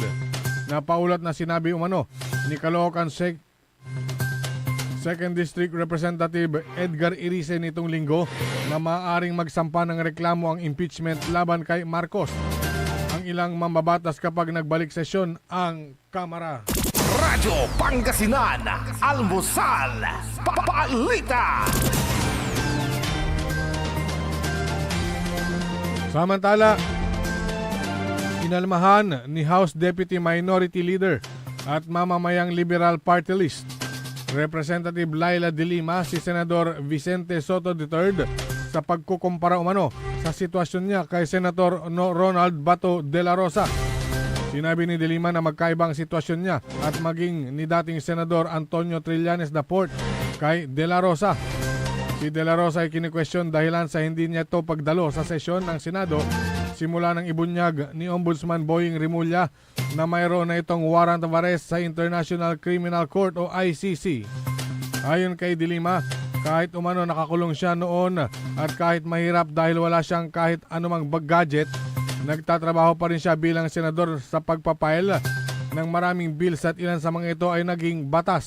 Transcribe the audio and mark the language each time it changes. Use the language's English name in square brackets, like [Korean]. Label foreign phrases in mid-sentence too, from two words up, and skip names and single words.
[Filipino] Napaulat na sinabi umano ni Caloocan Second District Representative Edgar Irice nitong linggo na maaaring magsampa ng reklamo ang impeachment laban kay Marcos ang ilang mambabatas kapag nagbalik sesyon ang Kamara. Radyo Pangasinan, Almusal, Balita. Samantala, inalmahan ni House Deputy Minority Leader at mamamayang Liberal Party List Representative Laila De Lima si Senador Vicente Soto III sa pagkukumpara umano sa sitwasyon niya kay Senator Ronald Bato de la Rosa. Sinabi ni De Lima na magkaibang sitwasyon niya at maging ni dating Senador Antonio Trillanes Daport kay De la Rosa. Si De la Rosa ay kini-question dahilan sa hindi niya ito pagdalo sa sesyon ng Senado simula ng ibunyag ni Ombudsman Boying Rimulya na mayroon na itong [English] warrant of arrest [Filipino] sa International Criminal Court o ICC. Ayon kay De Lima, kahit umano nakakulong siya noon at kahit mahirap dahil wala siyang kahit anumang gadget, nagtatrabaho pa rin siya bilang senador sa pagpapail ng maraming bills at ilan sa mga ito ay naging batas.